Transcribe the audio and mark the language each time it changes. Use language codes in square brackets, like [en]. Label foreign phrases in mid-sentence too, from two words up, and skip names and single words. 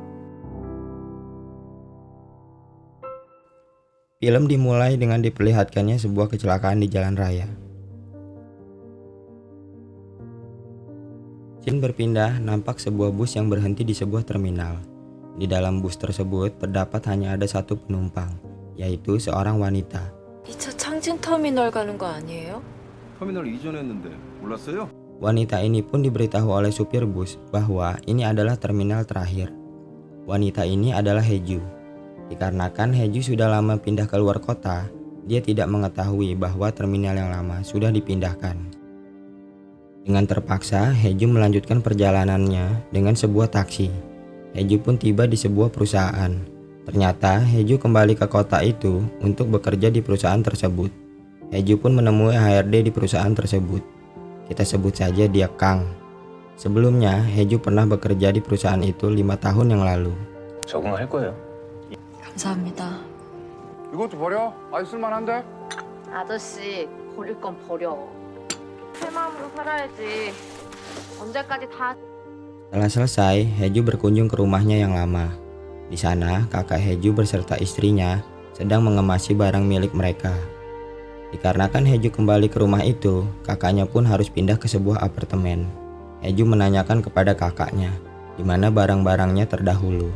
[id] Film dimulai dengan diperlihatkannya sebuah kecelakaan di jalan raya. Scene berpindah nampak sebuah bus yang berhenti di sebuah terminal. Di dalam bus tersebut terdapat hanya ada satu penumpang, yaitu seorang wanita. [ko] 이 차 창진터미널 가는 거 아니에요? 터미널 이전했는데 몰랐어요? [id] Wanita ini pun diberitahu oleh supir bus bahwa ini adalah terminal terakhir. Wanita ini adalah Haeju. Dikarenakan Haeju sudah lama pindah ke luar kota, dia tidak mengetahui bahwa terminal yang lama sudah dipindahkan. Dengan terpaksa, Haeju melanjutkan perjalanannya dengan sebuah taksi. Haeju pun tiba di sebuah perusahaan. Ternyata Haeju kembali ke kota itu untuk bekerja di perusahaan tersebut. Haeju pun menemui HRD di perusahaan tersebut. Kita sebut saja dia Kang. Sebelumnya, Haeju pernah bekerja di perusahaan itu 5 tahun yang lalu. [ko] 적응할 거예요. 감사합니다. 이것도 버려? 아이 쓸만한데? 아저씨, 버릴 건 버려. 새 마음으로 살아야지. 언제까지 다... [id] Setelah selesai, Haeju berkunjung ke rumahnya yang lama. Di sana, kakak Haeju beserta istrinya sedang mengemasi barang milik mereka. Dikarenakan Haeju kembali ke rumah itu, kakaknya pun harus pindah ke sebuah apartemen. Haeju menanyakan kepada kakaknya, di mana barang-barangnya terdahulu.